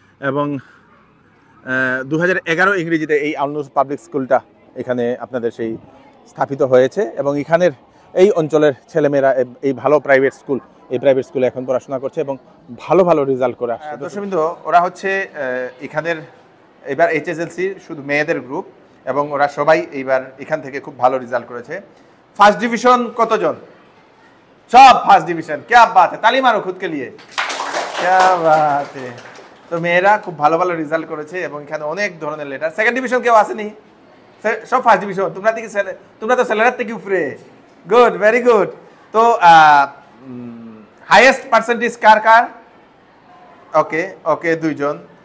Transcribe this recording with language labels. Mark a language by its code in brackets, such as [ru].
[bn] এবং 2011 ইংরেজিতে এই আলনুর পাবলিক স্কুলটা এখানে আপনাদের সেই স্থাপিত হয়েছে, এবং এখানের এই অঞ্চলের ছেলেমেয়েরা এই ভালো প্রাইভেট স্কুল, এই প্রাইভেট স্কুলে এখন পড়াশোনা করছে এবং ভালো ভালো রেজাল্ট করে আসছে দর্শকবৃন্দ। ওরা হচ্ছে এখানের এবার এইচএসএলসি শুধু মেয়েদের গ্রুপ, এবং ওরা সবাই এইবার এখান থেকে খুব ভালো রেজাল্ট করেছে। ফার্স্ট ডিভিশন কতজন? সব ফার্স্ট ডিভিশন। [hi] क्या बात है, ताली मारो खुद के लिए, क्या बात है। [bn] তো মেয়েরা খুব ভালো ভালো রেজাল্ট করেছে, এবং এখানে অনেক ধরনের লেটার। সেকেন্ড ডিভিশন কেউ আসেনি? সব ফার্স্ট ডিভিশন। তোমরা তো স্যালারি থেকে উপরে। [en] Good, very good. [bn] তো হাইয়েস্ট পার্সেন্টেজ কার কার? ওকে ওকে, 2 জন।